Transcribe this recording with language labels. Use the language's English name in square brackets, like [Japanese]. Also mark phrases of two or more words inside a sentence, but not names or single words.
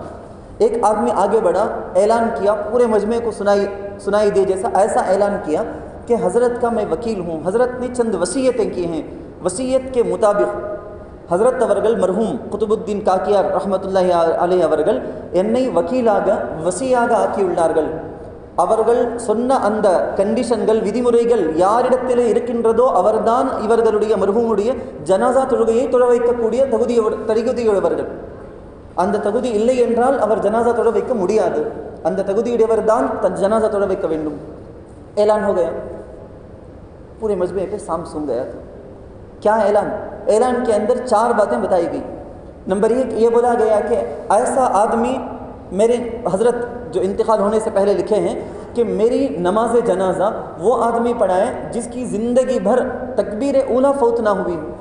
[Urdu] ایک آدمی آگے بڑھا، اعلان کیا، پورے مجمع کو سنائی دے جیسا، ایسا اعلان کیا کہ حضرت کا میں وکیل ہوں۔ حضرت نے چند وصیتیں کی ہیں، وصیت کے مطابق حضرت اورگل مرحوم قطب الدین کاکیار [Arabic] رحمۃ اللہ علیہ [Urdu] اورگل [Tamil] என்னை வக்கீலாக வசியாக ஆக்கியுள்ளார்கள். அவர்கள் சொன்ன அந்த கண்டிஷன்கள் விதிமுறைகள் யாரிடத்தில் இருக்கின்றதோ அவர்தான் இவர்களுடைய மர்ஹூமுடைய ஜனாசா தொழுகையை தொழ வைக்கக்கூடிய தகுதியுடையவர்கள். அந்த தகுதி இல்லை என்றால் அவர் ஜனாசா தொழ வைக்க முடியாது. அந்த தகுதியுடையவர் தான் ஜனாசா தொழ வைக்க வேண்டும். [Urdu] اعلان ہو گیا، پورے مجمع پہ سام سن گیا تھا۔ کیا اعلان؟ اعلان کے اندر 4 باتیں بتائی گئی۔ نمبر 1 یہ بولا گیا کہ ایسا آدمی، میرے حضرت جو انتقال ہونے سے پہلے لکھے ہیں کہ میری نماز جنازہ وہ آدمی پڑھائے جس کی زندگی بھر تکبیر اولیٰ فوت نہ ہوئی ہو۔